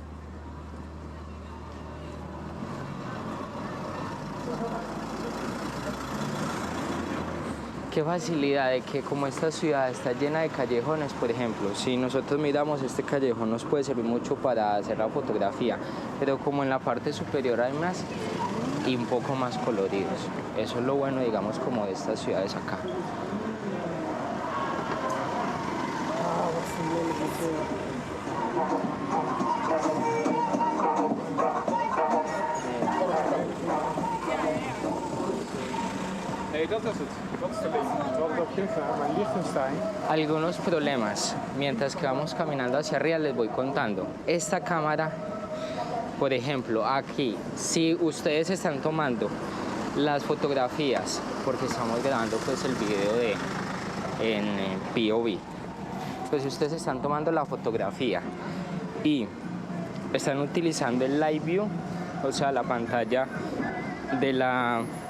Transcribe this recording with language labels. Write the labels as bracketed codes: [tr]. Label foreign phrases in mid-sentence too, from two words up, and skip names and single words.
[es] Qué facilidad de que como esta ciudad está llena de callejones, por ejemplo, si nosotros miramos este callejón nos puede servir mucho para hacer la fotografía, pero como en la parte superior hay más y un poco más coloridos. Eso es lo bueno, digamos, como de estas ciudades acá. [nl] Nee, dat is het. Dat is de link. Wat ik op Gilstra, maar Liechtenstein. [es] Algunos problemas. Mientras que vamos caminando hacia arriba les voy contando. Esta cámara, por ejemplo, aquí, si ustedes están tomando las fotografías, porque estamos grabando pues el video en POV, pues si ustedes están tomando la fotografía y están utilizando el Live View, o sea, la pantalla de la